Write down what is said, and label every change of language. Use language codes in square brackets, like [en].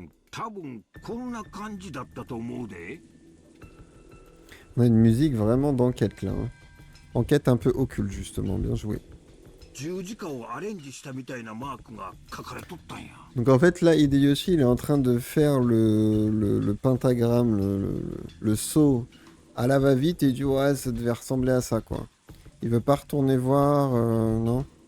[ja] 多分こんな感じだったと思うで。 [fr] On a une musique vraiment d'enquête là. Hein. Enquête un peu occulte justement, bien joué. [ja] 十字架をアレンジしたみたいなマークが書かれとったんや。 [fr] Donc en fait là, Hideyoshi il est en train de faire le pentagramme, le saut à la va-vite et il dit ouais ça devait ressembler à ça quoi. Il veut pas retourner voir, non?